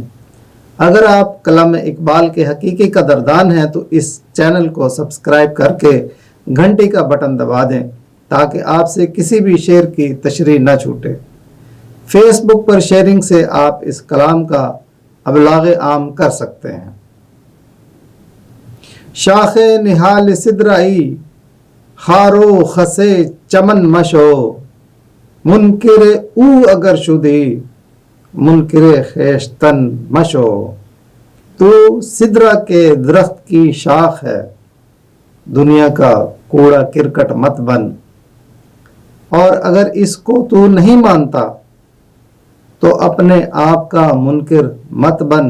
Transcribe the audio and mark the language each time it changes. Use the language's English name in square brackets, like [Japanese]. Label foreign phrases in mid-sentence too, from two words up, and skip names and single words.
[Urdu] اگر آپ کلام اقبال کے حقیقی قدردان ہیں تو اس چینل کو سبسکرائب کر کے گھنٹی کا بٹن دبا دیں تاکہ آپ سے کسی بھی شعر کی تشریح نہ چھوٹے۔ فیس بک پر شیئرنگ سے آپ اس کلام کا ابلاغ عام کر سکتے ہیں۔ [Persian] شاخ نہال سدرائی خارو خسے چمن مشو، منکر او اگر شدی منکر خیشتن مشو۔ [Urdu] تو سدرہ کے درخت کی شاخ ہے، دنیا کا کوڑا کرکٹ مت بن، اور اگر اس کو تو نہیں مانتا تو اپنے آپ کا منکر مت بن۔